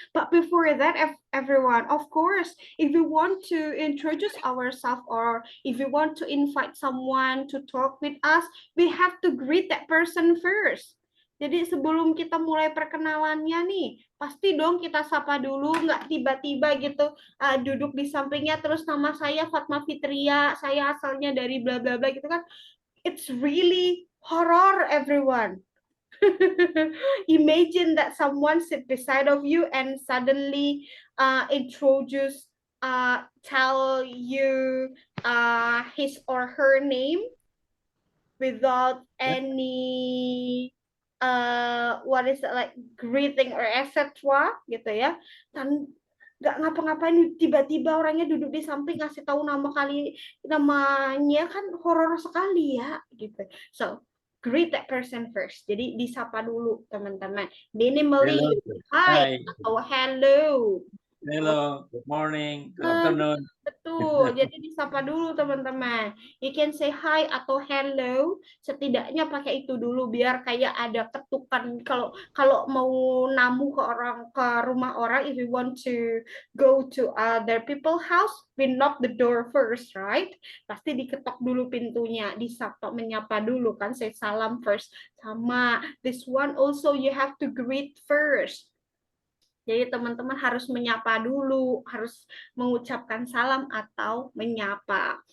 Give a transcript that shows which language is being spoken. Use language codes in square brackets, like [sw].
[en] But before that, everyone, of course, if you want to introduce ourselves or if you want to invite someone to talk with us, we have to greet that person first. [id] Jadi sebelum kita mulai perkenalannya nih, pasti dong kita sapa dulu, nggak tiba-tiba gitu duduk di sampingnya terus nama saya Fatma Fitria, saya asalnya dari bla bla bla gitu kan. [en] It's really horror, everyone. Imagine that someone sit beside of you and suddenly introduce, tell you his or her name without any what is it, like greeting or etc. [id] gitu ya, dan nggak ngapa-ngapain tiba-tiba orangnya duduk di samping ngasih tahu namanya, kan horor sekali ya gitu. [en] So greet that person first. [id] Jadi disapa dulu teman-teman. Minimally hi atau hello. [en] Hello, good morning, good afternoon. [id] Betul, jadi disapa dulu teman-teman. [en] You can say hi [id] atau hello, setidaknya pakai itu dulu biar kayak ada ketukan. Kalau mau namu ke rumah orang, [en] if you want to go to other people house, we knock the door first, right? [id] Pasti diketok dulu pintunya, disapa, menyapa dulu kan, [en] say salam first. Sama this one also you have to greet first. [id] Jadi teman-teman harus menyapa dulu, harus mengucapkan salam atau menyapa.